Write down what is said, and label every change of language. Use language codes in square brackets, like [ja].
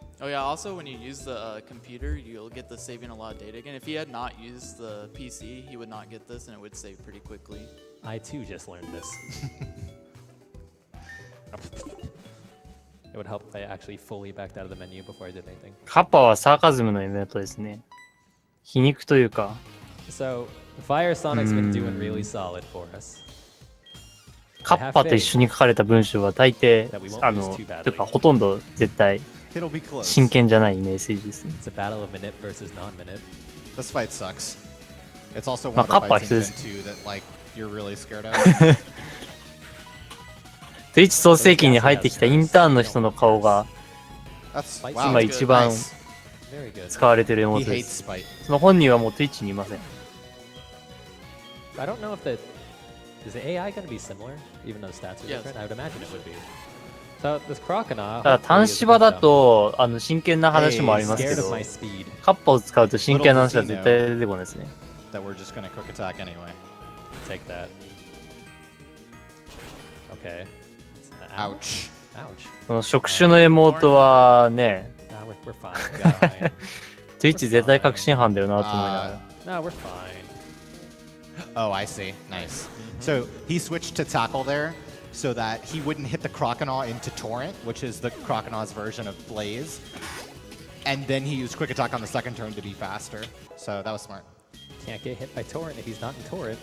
[en] Oh yeah, also when you use the computer, you'll get the saving a lot of data again. If he had not used the PC, he would not get this and it would save pretty quickly. I too just learned this. It would help if I actually fully backed out of the menu before I did anything. [ja] カッパはサーカズムのイベントですね。皮肉というか。 [en] So, Fire Sonic's been doing really solid for us. [ja] カッパと一緒に書かれた文章は大抵、というかほとんど絶対真剣じゃないメッセージですね。 [en] It's a battle of minute versus non-minute. This fight sucks. It's also one of the fights in Gen 2 that like you're really scared of. [ja] Twitch 創世記に入ってきたインターンの人の顔が今一番使われてるエモートです。その本人はもう Twitch にいません。 [en] I don't know if the is the AI going to be similar, even though the stats are different? I would imagine it would be. So this crocodile. [ja] ただ単芝だと真剣な話もありますけど、カッパを使うと真剣な話は絶対出てこないですね。 [en] That we're just gonna quick attack anyway. Take that. Okay. Ouch. Ouch. [ja] この触手のエモートはね、 [en] We're fine. [ja] Twitch 絶対確信犯だよなと思いながら。 [en] No, we're fine. Oh, I see. Nice. So he switched to tackle there so that he wouldn't hit the Croconaw into Torrent, which is the Croconaw's version of Blaze. And then he used quick attack on the second turn to be faster. So that was smart. Can't get hit by Torrent if he's not in Torrent.